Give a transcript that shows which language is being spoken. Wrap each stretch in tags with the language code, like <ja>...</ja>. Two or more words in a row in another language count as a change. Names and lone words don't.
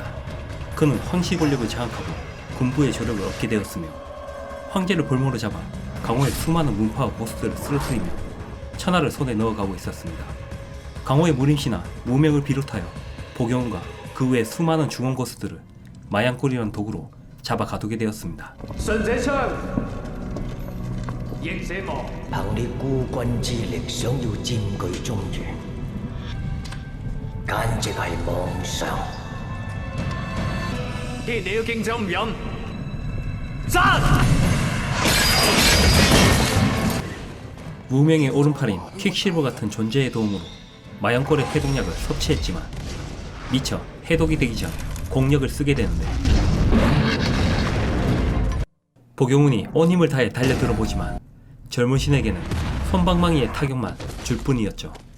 <ko>그는 황씨 권력을 장악하고 군부의 조력을 얻게 되었으며 황제를 볼모로 잡아 강호의 수많은 문파와 보스들을 쓰러뜨리며 천하를 손에 넣어가고 있었습니다. 강호의 무림씨나 무명을 비롯하여 보경훈과 그 외 수많은 중원 고수들을 마양골이라는 도구로 잡아 가두게 되었습니다.</ko> <yue>憑你孤軍之力想要佔據中原，簡直係妄想。既然你要敬酒唔飲，殺！</yue> <ko>무명의 오른팔인 퀵실버 같은 존재의 도움으로 마양골의 해독약을 섭취했지만 미처 해독이 되기 전 공력을 쓰게 되는데 보경훈이 온 힘을 다해 달려들어 보지만 젊은 신에게는 손방망이의 타격만 줄 뿐이었죠.</ko>